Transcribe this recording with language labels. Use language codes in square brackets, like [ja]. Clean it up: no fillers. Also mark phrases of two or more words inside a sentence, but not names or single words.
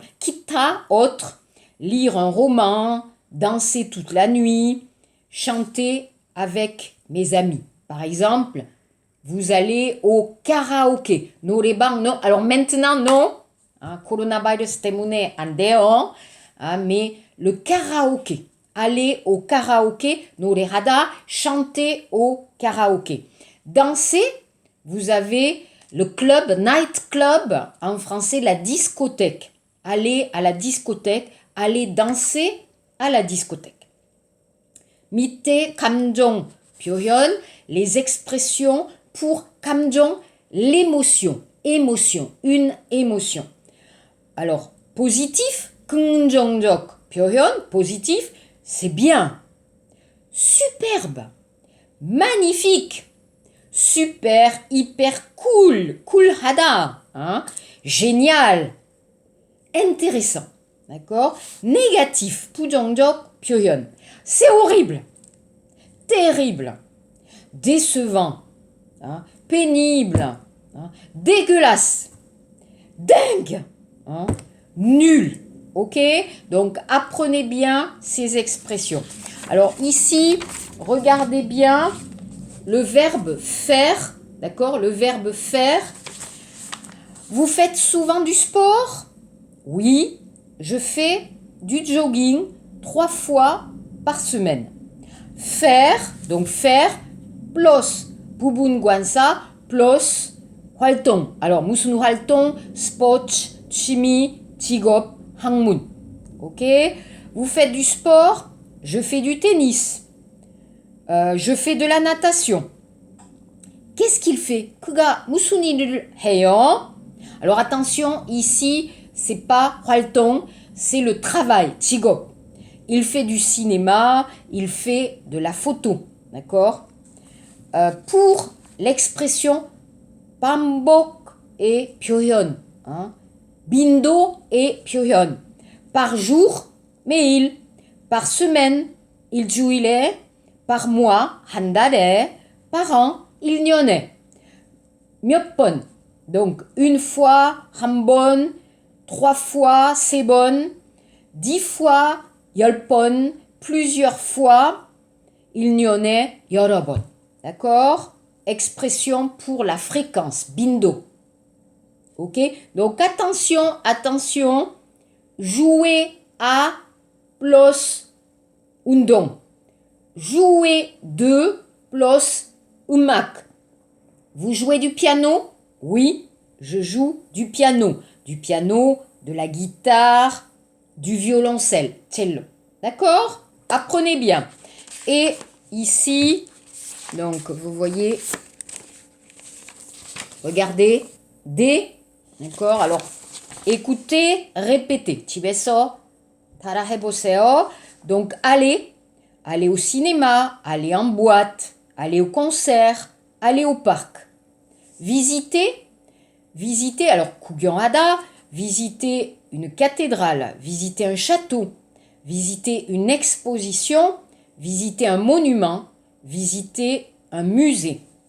[fr] Kita, autre, lire un roman, danser toute la nuit, chanter avec mes amis. Par exemple, vous allez au karaoké. 노래방, non. Alors maintenant, non. [ko] 코로나바이러스 때문에 안 돼요. [fr] Mais le karaoké. Aller au karaoké, 노래하다, chanter au karaoké. Danser, vous avez le club, [en] night club, [fr] en français la discothèque. Aller à la discothèque, aller danser à la discothèque. [ko] 밑에 감정, 표현, [fr] les expressions pour 감정, l'émotion, émotion, une émotion. Alors, positif, [ko] 긍정적 표현, [fr] positif, c'est bien. Superbe, magnifique, super, hyper cool, cool하다, hein? Génial, intéressant, d'accord? Négatif, [ko] 부정적 표현, [fr] c'est horrible, terrible, décevant, hein? Pénible, hein? Dégueulasse, dingue, hein? Nul. Ok? Donc, apprenez bien ces expressions. Alors, ici, regardez bien le verbe faire. D'accord? Le verbe faire. Vous faites souvent du sport? Oui, je fais du jogging 3 fois par semaine. Faire, donc faire, plus [ko] 부분 관사, [fr] plus 활동. [ko] Alors, 무슨 활동? 스포츠, 취미, 직업, 학문. [fr] Ok? Vous faites du sport? Je fais du tennis. Je fais de la natation. Qu'est-ce qu'il fait? [ko] 그가 무슨 일을 해요? [fr] Alors attention, ici, c'est pas 활동, c'est le travail, 직업. Il fait du cinéma, il fait de la photo. D'accord? Pour l'expression 반복 et 표현. Hein? 빈도 et 표현. Par jour, 매일. Par semaine, 일주일에. Par mois, [ko] 한 달에. [fr] Par an, [ko] 1년에. 몇 번. [fr] Donc, une fois, [ko] 한 번. [fr] 3 fois, [ko] 세 번. [fr] 10 fois, 10번. Plusieurs fois, [ko] 1년에 여러 번. [fr] D'accord? Expression pour la fréquence, 빈도. Ok? Donc attention, attention. Jouer à plus 운동. Jouer de plus 음악. Vous jouez du piano? Oui, je joue du piano. Du piano, de la guitare, du violoncelle, cello. D'accord? Apprenez bien. Et ici, donc vous voyez, regardez, des. D'accord? Alors, écoutez, répétez. [ko] 집에서 따라해보세요. [fr] Donc, aller au cinéma, aller en boîte, aller au concert, aller au parc. Visiter, alors 구경하다, visiter une cathédrale, visiter un château, visiter une exposition, visiter un monument, visiter un musée.